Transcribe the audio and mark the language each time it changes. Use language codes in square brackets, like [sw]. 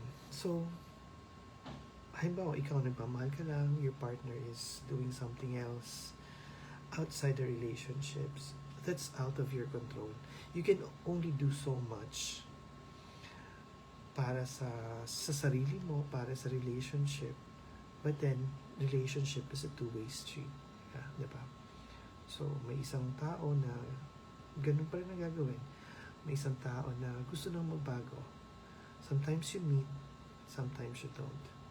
[en] So, [tl] halimbawa, ikaw nagmamahal ka lang, [en] your partner is doing something else outside the relationships, that's out of your control. You can only do so much [tl] para sa sarili mo, para sa relationship. [en] But then, relationship is a two-way street. Yeah, diba? [tl] So, may isang tao na ganun pa rin ang gagawin. May isang tao na gusto nang magbago. [en] Sometimes you meet, sometimes you don't.